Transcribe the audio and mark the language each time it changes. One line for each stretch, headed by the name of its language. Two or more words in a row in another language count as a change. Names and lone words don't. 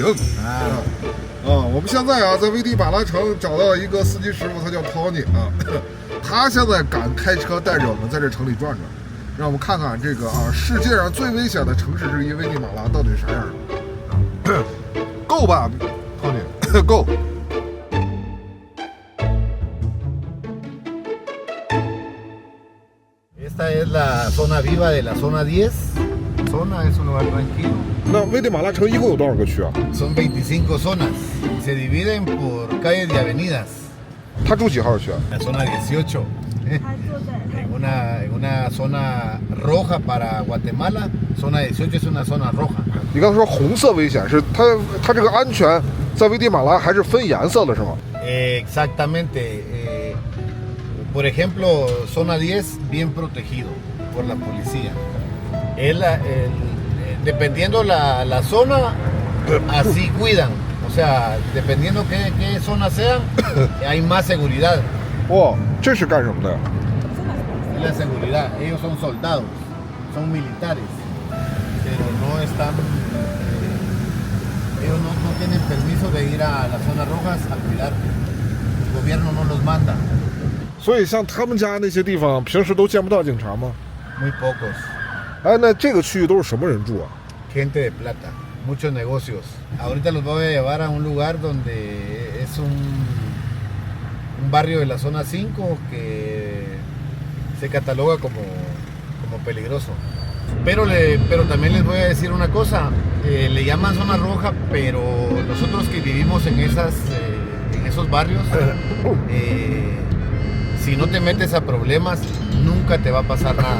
Chinese: 我们现在啊，在危地马拉城找到一个司机师傅，他叫 Tony 啊，他现在敢开车带着我们在这城里转转，让我们看看这个啊，世界上最危险的城市之一危地马拉到底是啥样的。够吧，Tony， 够。
Spanish: Esta es la zona viva de la zona 10. Zona es un lugar tranquilo.
Chinese: 那危地马拉城一共有多少个区啊？
Spanish: Son 25 zonas. Se dividen por calles y avenidas.
Chinese: 他住几号区啊？
Spanish: La zona 18.
Chinese: 他坐在
Spanish: En una zona roja para Guatemala. Zona 18 es una zona roja.
Chinese: 你刚才说红色危险是它这个安全在危地马拉还是分颜色的是吗？
Spanish: Exactamente. Por ejemplo, zona 10 bien protegido por la policía. Dependiendo la zona, así cuidan. O sea, dependiendo qué zona sean, hay más seguridad.
Chinese: 哇，这是干什么的呀？
Spanish: Es la seguridad. Ellos son soldados, son militares, pero no están. Ellos no tienen permiso de ir a las zonas rojas a cuidar. El gobierno no los manda.
Chinese: 所以像他们家那些地方，平时都见不到警察吗？
Spanish: Muy pocos.
Chinese: 哎，那这个区域都是什么人住啊？
Spanish: Gente de plata, muchos negocios. Ahorita los voy a llevar a un lugar donde es un barrio de la zona 5 que se cataloga como peligroso. Pero también les voy a decir una cosa, le llaman zona roja, pero nosotros que vivimos en esos barrios, si no te metes a problemas, nunca te va a pasar nada.